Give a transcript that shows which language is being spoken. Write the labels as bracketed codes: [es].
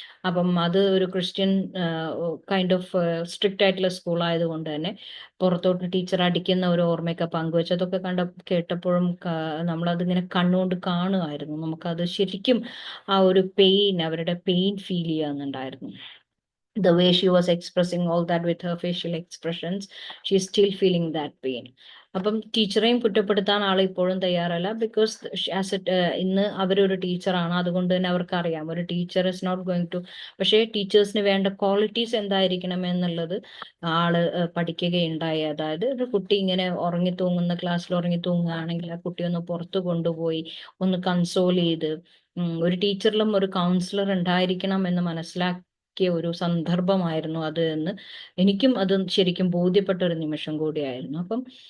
[ml] അപ്പം അത് ഒരു ക്രിസ്ത്യൻ കൈൻഡ് ഓഫ് സ്ട്രിക്റ്റ് ആയിട്ടുള്ള സ്കൂൾ ആയതുകൊണ്ട് തന്നെ പുറത്തോട്ട് ടീച്ചർ അടിക്കുന്ന ഒരു ഓർമ്മയൊക്കെ പങ്കുവെച്ച് അതൊക്കെ കേട്ടപ്പോഴും നമ്മളതിങ്ങനെ കണ്ണുകൊണ്ട് കാണുമായിരുന്നു. നമുക്കത് ശരിക്കും ആ ഒരു അവരുടെ pain feel ചെയ്യാന്നുണ്ടായിരുന്നു. [en] The way she was expressing all that with her facial expressions, she is still feeling that pain. [ml] അപ്പം ടീച്ചറെയും കുറ്റപ്പെടുത്താൻ ആൾ ഇപ്പോഴും തയ്യാറല്ല. ബിക്കോസ് ഇന്ന് അവരൊരു ടീച്ചറാണ്, അതുകൊണ്ട് തന്നെ അവർക്കറിയാം ഒരു [en] Teacher is not going to. [ml] പക്ഷേ ടീച്ചേഴ്സിന് വേണ്ട ക്വാളിറ്റീസ് എന്തായിരിക്കണം എന്നുള്ളത് ആള് പഠിക്കുകയുണ്ടായി. അതായത് ഒരു കുട്ടി ഇങ്ങനെ ക്ലാസ്സിൽ ഉറങ്ങി തൂങ്ങുകയാണെങ്കിൽ ആ കുട്ടി ഒന്ന് പുറത്ത് കൊണ്ടുപോയി ഒന്ന് കൺസോൾ ചെയ്ത്, ഒരു ടീച്ചറിലും ഒരു കൗൺസിലർ ഉണ്ടായിരിക്കണം എന്ന് മനസ്സിലാക്കി ഒരു സന്ദർഭമായിരുന്നു അത് എന്ന് എനിക്കും അത് ശരിക്കും ബോധ്യപ്പെട്ട ഒരു നിമിഷം കൂടിയായിരുന്നു. അപ്പം